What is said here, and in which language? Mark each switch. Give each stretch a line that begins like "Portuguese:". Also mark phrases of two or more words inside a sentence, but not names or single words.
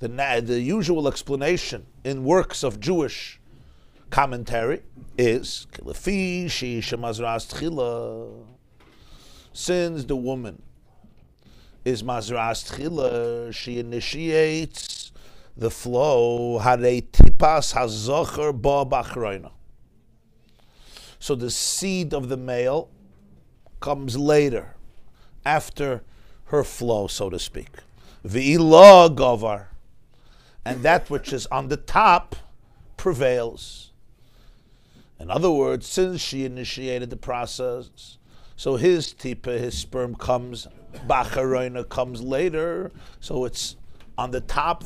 English: The usual explanation in works of Jewish commentary is since the woman is
Hebrew: מזרעת תחילה,
English: she initiates the flow.
Hebrew: הרי טיפת הזכר באה באחרונה.
English: So the seed of the male comes later, after her flow, so to speak.
Hebrew: ועילא גבר,
English: and that which is on the top prevails. In other words, since she initiated the process, so his tipa, his sperm comes, b'achroina comes later, so it's on the top.